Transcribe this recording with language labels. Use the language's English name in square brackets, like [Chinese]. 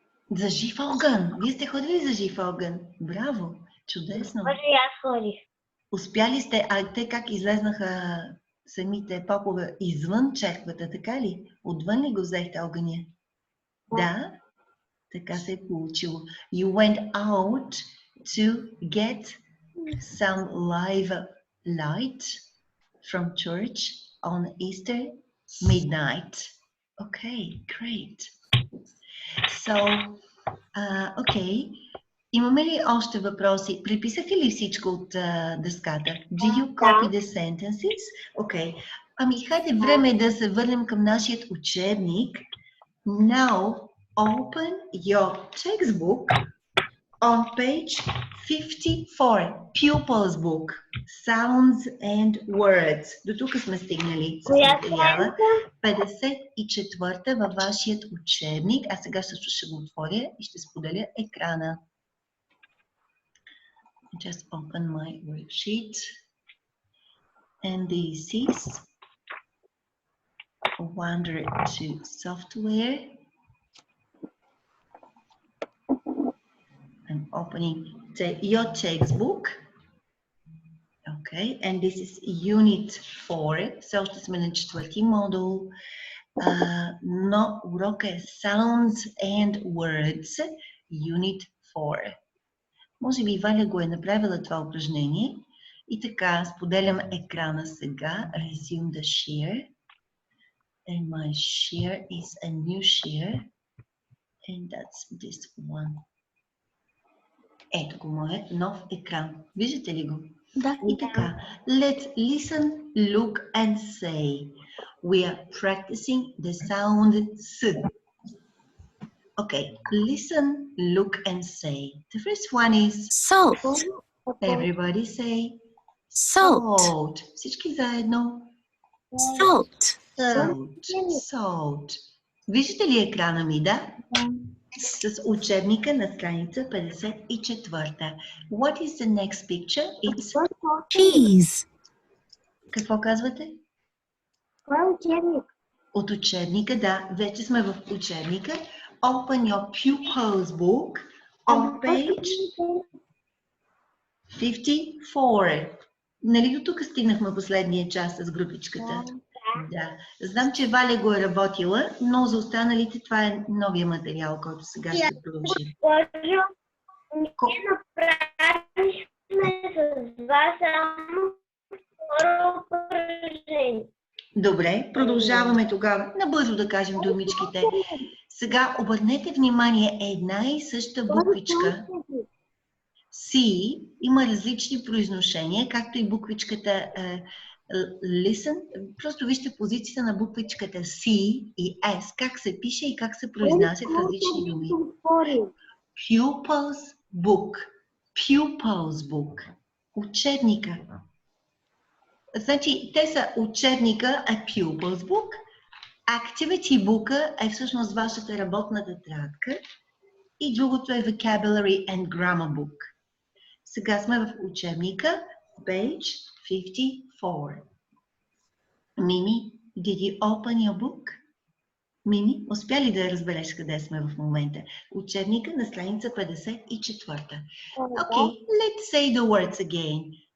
[Bulgarian] За жив огън. Вие сте ходили за жив огън. Браво. Чудесно. Госпожо, и аз ходих. Успяли сте? А те как излезнаха самите попове извън черквата, така ли? Отвън ли го взехте огъня? Да, така се е получило. [English] You went out to get some live light from church on Easter midnight. Okay, great. So, okay. [Bulgarian] Имаме ли още въпроси? Приписахте ли всичко от дъската? [English] Did you copy the sentences? Okay. [Bulgarian] Ами, хайде време е да се върнем към нашият учебник. [English] Now, open your textbook on page 54. Pupils book. Sounds and words. [Bulgarian] До тук сме стигнали с материала. 54-та във вашият учебник. А сега също ще го отворя и ще споделя екрана. [English] Just open my worksheet. And this is Wonder 2 software. I'm opening your textbook. Okay, and this is Unit 4. [Bulgarian] So ще сме на 4-ти модул. Но урока е Sounds and Words, Unit 4. Може би Валя го е направила това упражнение. И така, споделям екрана сега. [English] Resume the share. And my share is a new share. And that's this one. [Bulgarian] Ето го моят нов екран. Виждате ли го? Да. И така, [English] let's listen, look and say. We are practicing the sound S. Okay, listen, look and say. The first one is Salt. everybody say Salt. [Bulgarian] salt. Всички заедно. [English] Salt. Salt. Salt. [Bulgarian] Виждате ли екрана ми, да? С учебника на страница 54. [English] What is the next picture? It's Cheese. [Bulgarian] Какво казвате? Кой е учебник? От учебника, да. Вече сме в учебника. [English] Open your pupils book on page 54. [Bulgarian] Нали до тук стигнахме последния час с групичката? Да. Знам, че Валя го е работила, но за останалите това е новия материал, който сега ще продължим. Госпожо, ние направихме с вас само второ упражнение. Добре, продължаваме тогава. Набързо да кажем думичките. Сега обърнете внимание, една и съща буквичка C има различни произношения, както и буквичката listen. Просто вижте позицията на буквичката C и S, как се пише и как се произнасят различни думи. [English] Pupils book. Pupils book. [Bulgarian] Учебника. Значи, те са учебника е Pupils book. Activity book е всъщност вашата работна тетрадка. И другото е Vocabulary and Grammar book. Сега сме в учебника, page 54. [English] Mimi, did you open your book? [Bulgarian] Мими, успя ли да разбереш къде сме в момента? Учебника на страница 54. [English] Okay, let's say the words again.